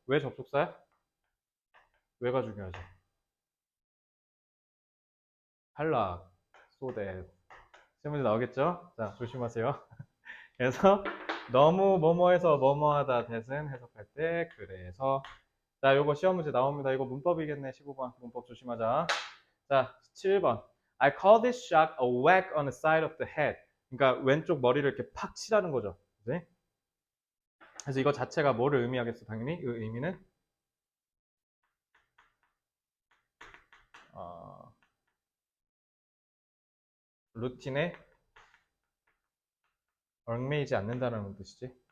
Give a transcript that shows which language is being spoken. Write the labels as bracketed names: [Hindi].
[Korean] 왜 접속사야? 왜가 중요하지? 탈락. so that. 시험 문제 나오겠죠? 자, 조심하세요. 그래서 너무 뭐뭐해서 뭐뭐하다 that은 해석할 때 그래서 자, 요거 시험 문제 나옵니다. 이거 문법이겠네. 15번 문법 조심하자. 자, 7번. [English] I call this shot a whack on the side of the head. [Korean] 그러니까 왼쪽 머리를 이렇게 팍 치라는 거죠. 그치? 그래서 이거 자체가 뭐를 의미하겠어? 당연히 그 의미는 루틴에 얽매이지 않는다는 뜻이지.